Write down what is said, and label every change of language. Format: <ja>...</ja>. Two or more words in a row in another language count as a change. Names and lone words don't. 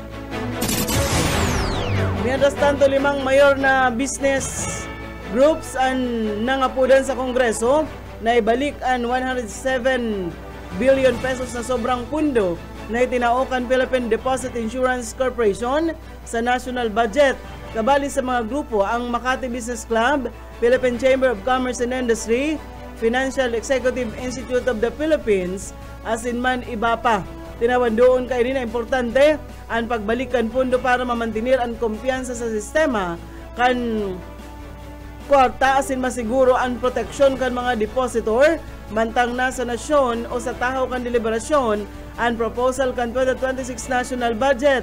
<es>Mientras tanto,</es> <bik>5 mayor na</bik> <en>business groups</en> <bik>ang nangapudan sa Kongreso na ibalik ang 107 billion pesos na sobrang pundo na itinaokan Philippine Deposit Insurance Corporation sa</bik> <en>national budget.</en> <bik>Kabali sa mga grupo ang Makati Business Club, Philippine Chamber of Commerce and Industry, Financial Executive Institute of the Philippines, asin man iba pa. Tinawan doon kay rin na importante ang pagbalikan pundo para mamantinir ang kumpiyansa sa sistema kan kwarta asin masiguro ang proteksyon kan mga depositor mantang nasa nasyon o sa tahaw kan deliberasyon ang proposal kan 2026</bik> <en>national budget.</en>